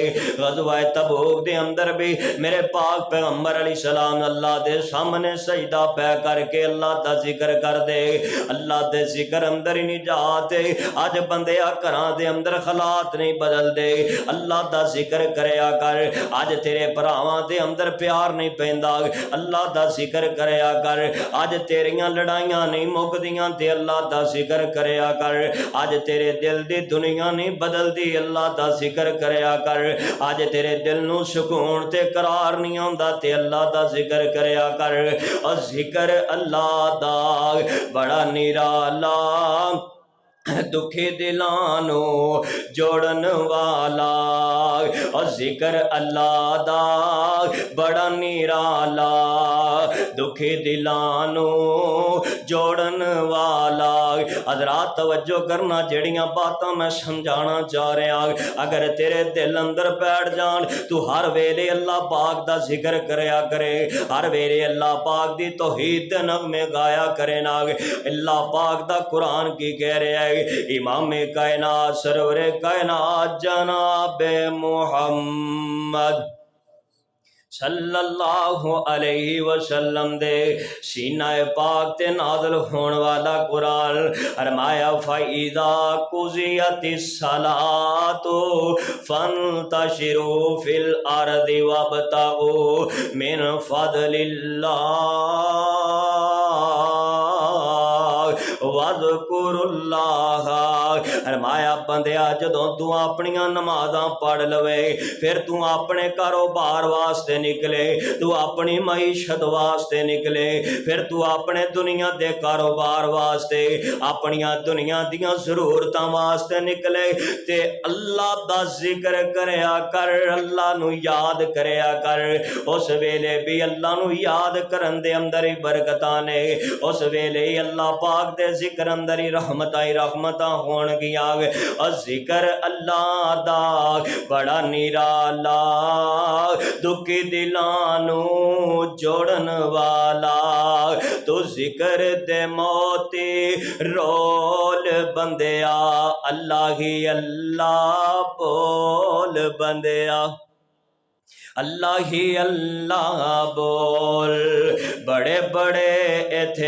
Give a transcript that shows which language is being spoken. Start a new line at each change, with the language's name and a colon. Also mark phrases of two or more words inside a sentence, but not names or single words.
Punjabi: غزوہ تبوک دے اندر بھی میرے پاک پیغمبر علیہ السلام اللہ دے سامنے سجدہ پہ کر کے اللہ دا ذکر کر دے، اللہ دے ذکر اندر ہی نجات ہے۔ آج بندے گھراں دے اندر حالات نہیں بدل دے، اللہ دا ذکر کریا کر۔ آج تیرے بھراواں دے اندر پیار نہیں پیندا، اللہ دا ذکر کریا کر۔ آج تیریاں لڑائیاں نہیں مکدیاں تے اللہ دا ذکر کریا کر۔ آج تیرے دل دی دنیا نہیں بدل دی، اللہ دا ذکر کریا کر۔ آج تیرے دل نو سکون تے قرار نہیں آندا تے اللہ دا ذکر کریا کر۔ اور ذکر اللہ دا بڑا نرالا، دکھی دلانو جوڑن والا، اور ذکر اللہ دا بڑا نرالا، دکھی دلانو جوڑن والا۔ حضرات توجہ کرنا، جڑیاں باتاں میں سمجھانا چاہ رہا، اگر تیرے دل اندر بیٹھ جان، تو ہر ویلے اللہ پاک دا ذکر کریا کرے، ہر ویلے اللہ پاک دی توحید دے نغمے گایا کرے نا۔ اللہ پاک دا قرآن کی کہہ رہا ہے، امام کائنات سرور کائنات جناب محمد
Arabic: صلی اللہ علیہ وسلم
Punjabi: دے سینہ پاک تے نازل ہون والا قرآن فرمایا
Arabic: فَإِذَا قُضِيَتِ الصَّلَاةُ فَانْتَشِرُوا فِي الْأَرْضِ وَابْتَغُوا مِنْ فَضْلِ اللَّهِ وَاذْكُرُوا اللَّهَ
Punjabi: فرمایا بندیا جدوں تو اپنیاں نمازاں پڑھ لوے پھر تو اپنے کاروبار واسطے نکلے تو اپنی معیشت واسطے نکلے پھر تو اپنے دنیا دے کاروبار واسطے اپنیاں دنیا دیاں ضرورتاں واسطے نکلے تے اللہ دا ذکر کریا کر اللہ نو یاد کریا کر اس ویلے بھی اللہ نو یاد کرن دے اندر ہی برکتاں نے اس ویلے ہی اللہ پاک دے ذکر اندر ہی رحمتاں ہون گیاں اور ذکر اللہ دا بڑا نرالا دکھی دلاں نو جوڑن والا تو ذکر دے موتی رول بندیا اللہ ہی اللہ بول بندیا اللہ ہی اللہ بول بڑے بڑے ایتھے